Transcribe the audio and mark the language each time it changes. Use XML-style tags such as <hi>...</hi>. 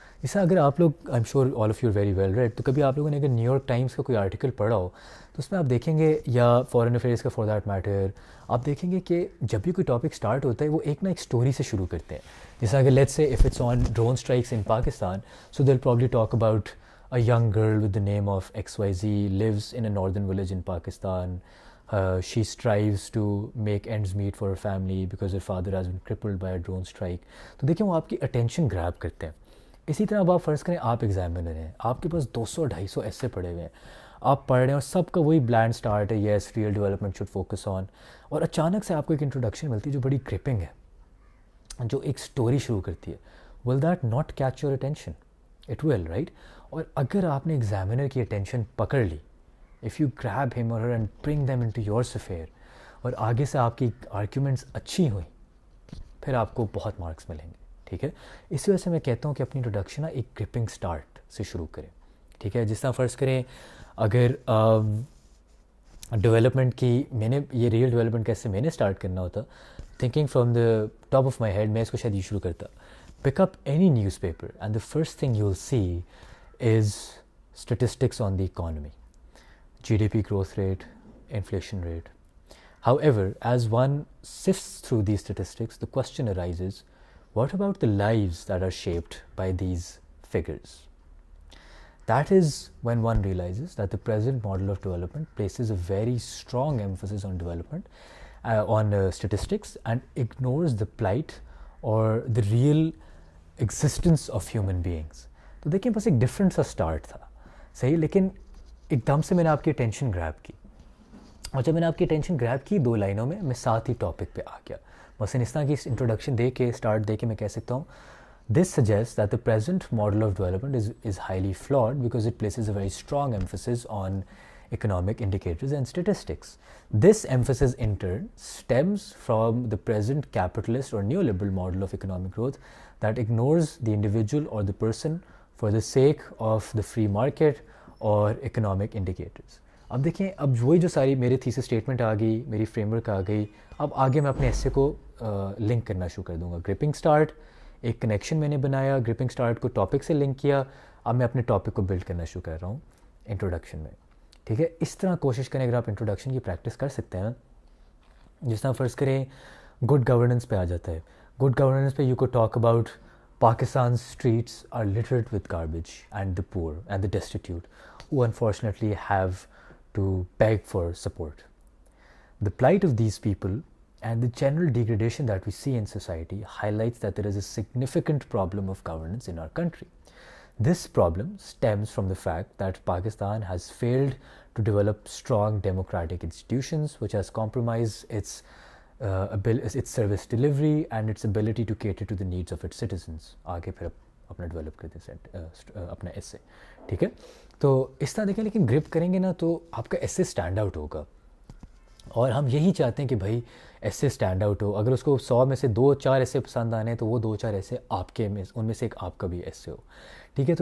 <ur>جیسا اگر آپ لوگ,</ur> <en>I am sure all of you very well read,</en> <ur>تو کبھی آپ لوگوں نے اگر نیو یارک ٹائمس کا کوئی آرٹیکل پڑھا ہو تو اس میں آپ دیکھیں گے, یا فارن افیئرس کا</ur> <en>for that matter,</en> <ur>آپ دیکھیں گے کہ جب بھی کوئی ٹاپک اسٹارٹ ہوتا ہے وہ ایک اسٹوری سے شروع کرتے ہیں. جیسا اگر</ur> <en>Let's say if it's on drone strikes in Pakistan, so they will probably talk about a young girl with the name of XYZ lives in a northern village in Pakistan. She strives to make ends meet for her family because her father has been crippled by a drone strike.</en> <ur>تو دیکھیں وہ آپ کی attention گریب کرتے ہیں. اسی طرح اب آپ فرض کریں آپ ایگزامینر ہیں, آپ کے پاس 200-250 ایسے پڑھے ہوئے ہیں, آپ پڑھ رہے ہیں اور سب کا وہی بلینڈ اسٹارٹ ہے,</ur> <en>yes real development should focus on,</en> <ur>اور اچانک سے آپ کو ایک انٹروڈکشن ملتی ہے جو بڑی گرپنگ ہے, جو ایک اسٹوری شروع کرتی ہے.</ur> <en>Will that not catch your attention? It will, right.</en> <ur>اور اگر آپ نے ایگزامینر کی اٹینشن پکڑ لی,</ur> <en>if you grab him or her and bring them into your sphere,</en> <ur>اور آگے سے آپ کی آرگیومنٹس اچھی ہوئیں, پھر آپ کو بہت مارکس ملیں گے, ٹھیک ہے. اس وجہ سے میں کہتا ہوں کہ اپنی انٹروڈکشن ایک گرپنگ اسٹارٹ سے شروع کریں, ٹھیک ہے. جس طرح فرض کریں اگر ڈیولپمنٹ کی, میں نے یہ ریئل ڈیولپمنٹ کیسے میں نے اسٹارٹ کرنا ہوتا,</ur> <en>thinking from the top of my head,</en> <ur>میں اس کو شاید یہ شروع کرتا,</ur> <en>Pick up any newspaper and the first thing you will see is statistics on the economy, GDP growth rate, inflation rate. However, as one sifts through these statistics, the question arises, what about the lives that are shaped by these figures? That is when one realizes that the present model of development places a very strong emphasis on development, on statistics, and ignores the plight or the real existence of human beings.</en> <ur>تو دیکھیں بس ایک different سا start تھا, صحیح, لیکن ایک دم سے میں نے آپ کی اٹینشن گریب کی, اور جب میں نے آپ کی اٹینشن گریب کی 2 لائنوں میں ساتھ ہی ٹاپک پہ آ گیا. مثلاً اس طرح کی انٹروڈکشن دے کے, اسٹارٹ دے کے میں کہہ سکتا ہوں,</ur> <en>This suggest that the present model of development is highly flawed because it places a very strong emphasis on economic indicators and statistics. This emphasis in turn stems from the present capitalist or neoliberal model of economic growth that ignores the individual or the person for the sake of the free market or economic indicators.</en> <ur>اب دیکھیں, اب وہی جو ساری میری thesis statement آ گئی, میری frame work آ گئی, اب آگے میں اپنے ایسے کو لنک کرنا شروع کر دوں گا. گرپنگ اسٹارٹ, ایک کنیکشن میں نے بنایا, گرپنگ اسٹارٹ کو ٹاپک سے لنک کیا, اب میں اپنے ٹاپک کو بلڈ کرنا شروع کر رہا ہوں انٹروڈکشن میں, ٹھیک ہے. اس طرح کوشش کریں اگر آپ انٹروڈکشن کی پریکٹس کر سکتے ہیں. جس طرح فرض کریں گڈ گورننس پہ</ur> <en>آ جاتا ہے, گڈ گورننس پہ یو کو talk about Pakistan's streets are littered with garbage and the poor and the destitute who unfortunately have to beg for support. The plight of these people And the general degradation that we see in society highlights that there is a significant problem of governance in our country. This problem stems from the fact that Pakistan has failed to develop strong democratic institutions, which has compromised its service delivery and its ability to cater to the needs of its citizens.</en> <ur>آگے پھر اپنا develop کرتے ہیں اپنا ایسے, ٹھیک ہے. تو اس طرح دیکھیں, لیکن گرپ کریں گے نا تو آپ کا ایسے اسٹینڈ آؤٹ ہوگا, اور ہم یہی چاہتے ہیں کہ بھائی ایسے اسٹینڈ آؤٹ ہو. اگر اس کو 100 میں سے 2-4 ایسے پسند آنے ہیں تو وہ 2-4 ایسے آپ کے میں ان میں سے ایک آپ کا بھی ایسے ہو, ٹھیک ہے.</ur>